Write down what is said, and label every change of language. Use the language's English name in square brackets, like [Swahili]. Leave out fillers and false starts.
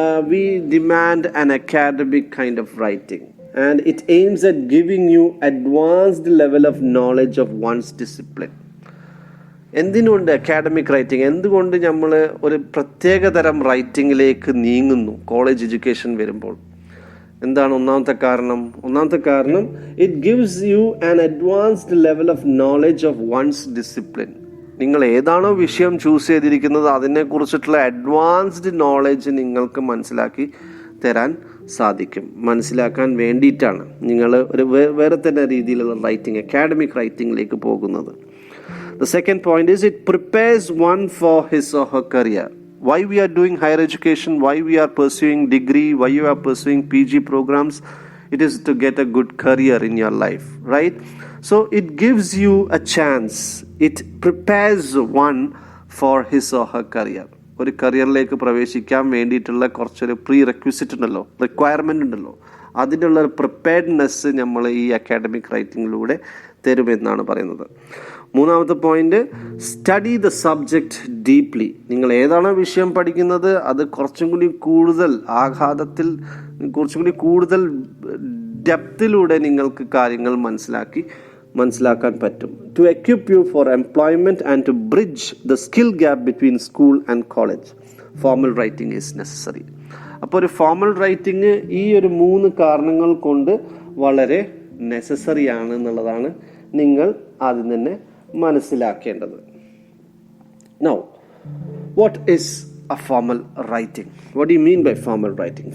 [English] We demand an academic kind of writing, and it aims at giving you advanced level of knowledge of one's discipline. [Malayalam] എന്തിനുണ്ട് academic writing? എന്തുകൊണ്ട് നമ്മൾ ഒരു പ്രത്യേകതരം റൈറ്റിങ്ങിലേക്ക് നീങ്ങുന്നു college education വരുമ്പോൾ? എന്താണ് ഒന്നാമത്തെ കാരണം? [English] It gives you an advanced level of knowledge of one's discipline. [Malayalam] നിങ്ങൾ ഏതാണോ വിഷയം ചൂസ് ചെയ്തിരിക്കുന്നത് അതിനെക്കുറിച്ചിട്ടുള്ള അഡ്വാൻസ്ഡ് നോളജ് നിങ്ങൾക്ക് മനസ്സിലാക്കി തരാൻ സാധിക്കും. മനസ്സിലാക്കാൻ വേണ്ടിയിട്ടാണ് നിങ്ങൾ ഒരു വേറെ തന്നെ രീതിയിലുള്ള റൈറ്റിംഗ്, അക്കാഡമിക് റൈറ്റിംഗിലേക്ക് പോകുന്നത്. [English] The second point is it prepares one for his or her career. Why we are doing higher education, why we are pursuing degree, why you are pursuing PG programs, it is to get a good career in your life, right? So it gives you a chance, it prepares one for his or her career. [Malayalam] ഒരു കരിയറിലേക്ക് പ്രവേശിക്കാൻ വേണ്ടിയിട്ടുള്ള കുറച്ചൊരു pre requisite ഉണ്ടല്ലോ, requirement ഉണ്ടല്ലോ, അതിനുള്ള ഒരു preparedness നമ്മൾ ഈ അക്കാഡമിക് റൈറ്റിങ്ങിലൂടെ തരുമെന്നാണ് പറയുന്നത്. മൂന്നാമത്തെ point, [English] Study the subject deeply. [Malayalam] നിങ്ങൾ ഏതാണോ വിഷയം പഠിക്കുന്നത് അത് കുറച്ചും കൂടി കൂടുതൽ ആഘാതത്തിൽ, കുറച്ചും കൂടി കൂടുതൽ ഡെപ്തിലൂടെ നിങ്ങൾക്ക് കാര്യങ്ങൾ മനസ്സിലാക്കാൻ പറ്റും. [English] To equip you for employment and to bridge the skill gap between school and college, formal writing is necessary. [Malayalam] അപ്പോൾ ഒരു ഫോർമൽ റൈറ്റിംഗ് ഈ ഒരു 3 കാരണങ്ങൾ കൊണ്ട് വളരെ നെസസറി ആണ് എന്നുള്ളതാണ് നിങ്ങൾ ആദ്യം തന്നെ മനസ്സിലാക്കേണ്ടത്. [English] Now, what is a formal writing? What do you mean by formal writing?